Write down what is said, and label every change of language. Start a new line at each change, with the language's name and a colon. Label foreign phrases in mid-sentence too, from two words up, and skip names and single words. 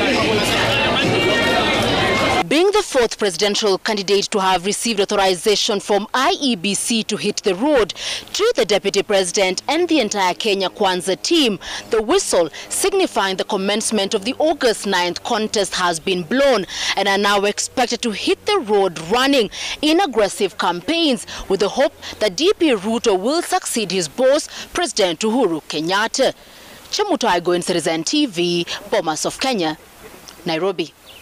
English: Being the fourth presidential candidate to have received authorization from IEBC to hit the road, to the deputy president and the entire Kenya Kwanza team, the whistle signifying the commencement of the August 9th contest has been blown and are now expected to hit the road running in aggressive campaigns with the hope that DP Ruto will succeed his boss, President Uhuru Kenyatta. Chebukati, Citizen TV, Bomas of Kenya, Nairobi.